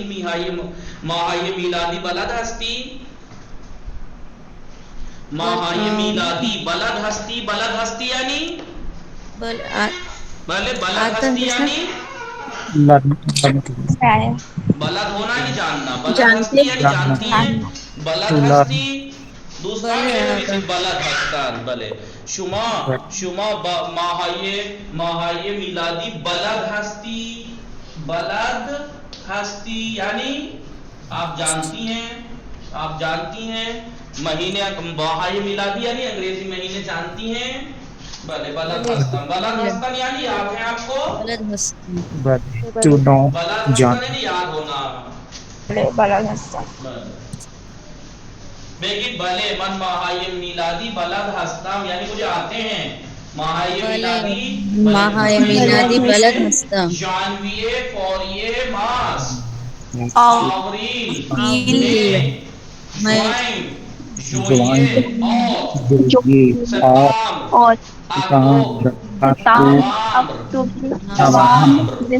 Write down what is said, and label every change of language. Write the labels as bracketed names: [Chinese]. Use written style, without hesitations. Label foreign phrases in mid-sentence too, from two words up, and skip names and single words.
[Persian] ماهای میلادی بلد هستی؟ ماهای میلادی بلد هستی یعنی؟ بله بلد هستی یعنی؟ [Urdu] بلد ہونا نہیں جاننا. [Persian] بلد ہستی [Urdu] یعنی جانتی ہیں؟ [Persian] بلد ہستی دوستان بلد هستند. بله شما ماهای میلادی بلد هستی [Urdu] یعنی آپ جانتی ہیں مہینے [Persian] ماهای میلادی [Urdu] یعنی انگریزی مہینے جانتی ہیں؟ [Persian] بله بلد هستن [Urdu] یعنی یاد ہے آپ کو؟ [Persian] بلد هستم. بلد هستن [Urdu] یعنی یاد ہونا. [Persian] بلد هستم. بگید بله من ماهای میلادی بلد هستم [Urdu] یعنی مجھے آتے ہیں. [Persian] ماهای میلادی بلد هستم. ژانویه، فوریه، مارس، آوریل، مئی، ژوئیه، ستامبر، اکتبر، نوامبر.